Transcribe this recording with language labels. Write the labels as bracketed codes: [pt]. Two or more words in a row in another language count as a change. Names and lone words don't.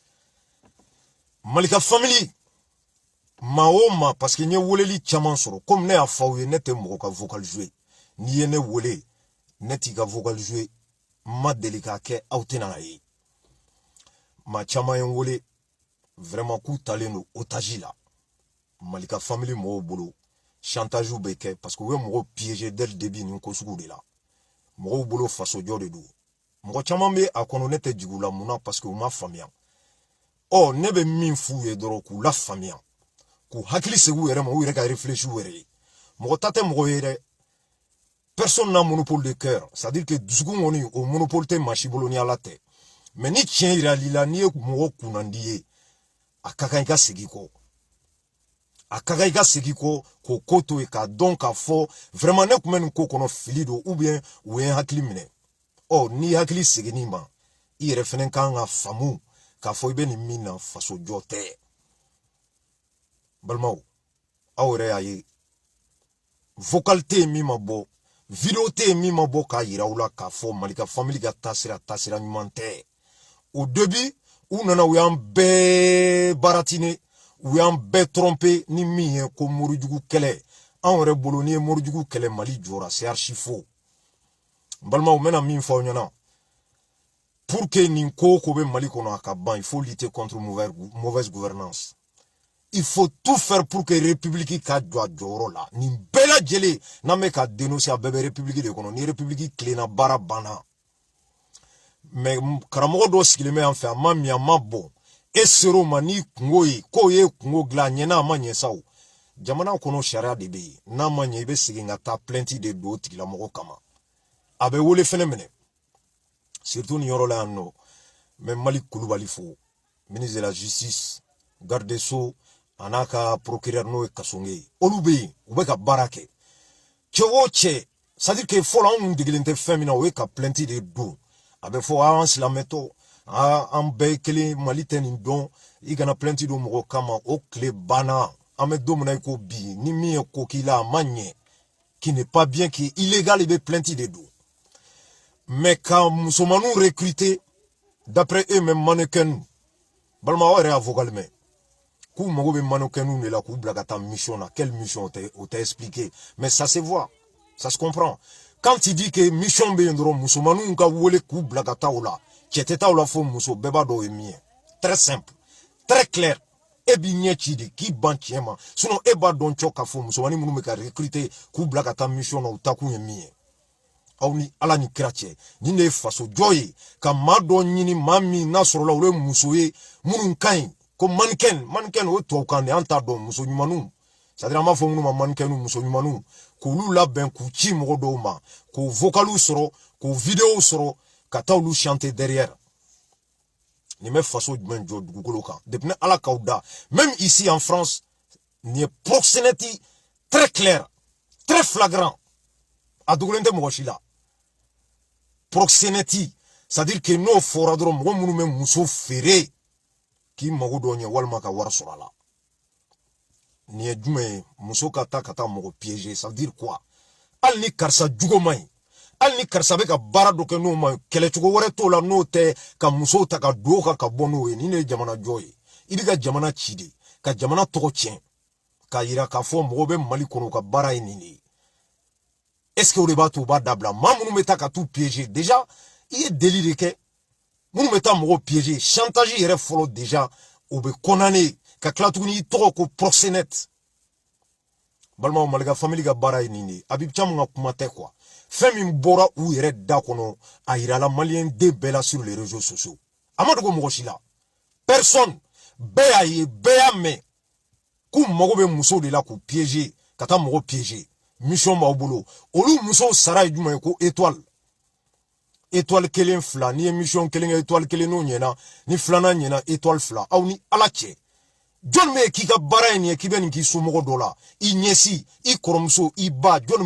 [bm] Malika family, maa o maa, [fr] parce que [bm] n ye weleli caman sɔrɔ, comme ne y'a fɔ aw ye, ne tɛ mɔgɔ ka [fr] vocal jouer. [bm] N'i ye ne wele, ne t'i ka [fr] vocal jouer, [bm] n ma deli k'a kɛ, aw tɛ na ye. Maa caman ye n wele, vraiment k'u talen don otage la. Malika family mɔgɔw bolo, chantage bɛ kɛ, [fr] parce que [bm] u ye mɔgɔw [fr] piéger dès le début [bm] nin ko sugu de la. Mɔgɔw bolo faso jɔ de don. Mɔgɔ caman bɛ a kɔnɔ ne tɛ jigin u la, mun na? [fr] Parce que [bm] u ma faamuya. Ne bɛ min f'u ye dɔrɔn k'u la faamuya. K'u hakili segi u yɛrɛ ma, u yɛrɛ ka réfléchir u yɛrɛ ye. Mɔgɔ ta tɛ mɔgɔ ye dɛ. [fr] Personne n'a monopole de cœur. C'est-à-dire que [bm] dusukun kɔni, o monopole tɛ maa si bolo ni Ala tɛ. Mais ni tiɲɛ yirali la, n'i ye mɔgɔ kunnandi ye, a ka kan i ka segin kɔ. A ka kan i ka segin kɔ, k'o ko to yen, k'a dɔn k'a fɔ vraiment ne tun bɛ nin ko kɔnɔ fili don [fr] ou bien [bm] u ye n hakili minɛ. N'i hakili seginni ma, i yɛrɛ fɛnɛ kan ka faamu k'a fɔ i bɛ nin min na faso jɔ tɛ. Balimaw, aw yɛrɛ y'a ye, vocal tɛ yen min ma bɔ, video tɛ yen min ma bɔ k'a yira aw la k'a fɔ Malika family ka taasira ɲuman tɛ. [fr] Au début, [bm] u nana u y'an bɛɛ baratine u y'an bɛɛ tromper ni min ye ko morijugu kɛlɛ an yɛrɛ bolo ni ye morijugu kɛlɛ Mali jɔra [fr] c'est archi faux [bm] n balimaw n bɛna min fɔ aw ɲɛna [fr] pour que [bm] nin ko ko bɛ Mali kɔnɔ a ka ban [fr] il faut lutter contre mauvaise gouvernance il faut tout faire pour que république [bm] ka jɔ a jɔyɔrɔ la nin bɛɛ lajɛlen n'an bɛ ka dénoncer a bɛɛ bɛ république de kɔnɔ ni république tilenna baara banna mais karamɔgɔ dɔ sigilen bɛ yan fɛ a ma min a ma bɔn e ser'o ma ni kungo ye k'o ye kungo dilan a ɲɛna a ma ɲɛ sa o jamana kɔnɔ sariya de bɛ yen n'a ma ɲɛ i bɛ segin ka taa plainte de don o tigilamɔgɔ kama a bɛ wele fɛnɛ minɛ surtout nin yɔrɔ la yan nɔ mais Mali Kulubali fo [fr] ministre de la justice garde des sceaux [bm] a n'a ka procureur n'o ye Kasonge ye olu bɛ yen u bɛ ka baara kɛ cɛ o cɛ [fr] c'est à dire que [bm] fɔlɔ anw degelen tɛ fɛn min na o ye ka plainte de don a bɛ fɔ an silamɛtɔ an bɛɛ ye kelen Mali tɛ nin dɔn i kana plainte don mɔgɔ kama o tile banna an bɛ don min na i ko bi ni min ye ko k'i la a ma ɲɛ [fr] qui n'est pas bien qui est [bm] illégal i bɛ plainte de don mais ka musomaninw recruter [fr] d'après eux-mêmes mannequin [bm] balima aw yɛrɛ y'a vocal mɛn k'u mago bɛ mannequin de la k'u bila ka taa mission na [fr] quelle mission [bm] o t'a expliqué [fr] mais ça se voit ça se comprend quand il dit que [bm] mission bɛ yen dɔrɔn musomaninw ka wele k'u bila ka taa o la cɛ tɛ taa o la fo muso bɛɛ b'a dɔn o ye min ye [fr] très simple très [bm] clair e b'i ɲɛ ci de k'i ban tiɲɛ ma sinon e b'a dɔn cɔ k'a fɔ musomanin minnu bɛ ka recruter k'u bila ka taa mission na u taa kun ye min ye aw ni ala ni kira cɛ nin de ye faso jɔ ye ka maa dɔ ɲini maa min n'a sɔrɔla olu ye muso ye minnu ka ɲi ko mannequin o ye tubabukan de an t'a dɔn muso ɲumaninw [fr] c'est-à-dire [bm] an b'a fɔ minnu ma mannequin muso ɲumaninw k'olu labɛn k'u ci mɔgɔ dɔw ma k'u vocaliw sɔrɔ k'u vidéos sɔrɔ ka taa olu [fr] chanter derrière [bm] nin bɛ faso jumɛn jɔ dugukolo kan depuis ni ala k'aw da [fr] même ici en France [bm] nin ye [fr] proxénétie très clair très flagrant [bm] a dogolen tɛ mɔgɔ si la [fr] proxénétie c'est-à-dire que [bm] n'o fɔra dɔrɔn mɔgɔ minnu bɛ muso feere k'i mago dɔ ɲɛ walima ka wari sɔrɔ a la nin ye jumɛn ye muso ka taa mɔgɔ piéger [fr] ça veut dire quoi [bm] hali ni karisa jugo man ɲi hali ni karisa bɛ ka baara dɔ kɛ n'o ma ɲi kɛlɛcogo wɛrɛ t'o la n'o tɛ ka musow ta ka don o kan ka bɔ n'o ye nin de ye jamana jɔ ye i bɛ ka jamana ci de ka jamana tɔgɔ tiɲɛ k'a yira k'a fɔ mɔgɔw bɛ Mali kɔnɔ u ka baara ye nin de ye [fr] est-ce que [bm] o de b'a to u b'a dabila maa minnu bɛ taa ka t'u piéger déjà i ye délit de kɛ minnu bɛ taa mɔgɔw piéger chantage yɛrɛ fɔlɔ déjà o bɛ condamné ka tila tuguni i tɔgɔ ko proxénète balimaw Malika famille ka baara ye nin de ye Habib Thiam ka kuma tɛ quoi fɛn min bɔra u yɛrɛ da kɔnɔ a yirala malien den bɛɛ la [fr] sur les réseaux sociaux [bm] a ma dogo mɔgɔ si la personne bɛɛ y'a ye bɛɛ y'a mɛn k'u mago bɛ musow de la k'u piéger ka taa mɔgɔ piéger mission b'aw bolo olu musow sara ye jumɛn ye ko étoile kelen fila ni ye mission kelen kɛ étoile kelen n'o ɲɛna ni filanan ɲɛna étoile fila aw ni ala cɛ jɔn bɛ k'i ka baara ye nin ye k'i bɛ nin k'i somɔgɔ dɔ la i ɲɛsi i kɔrɔmuso i ba jɔn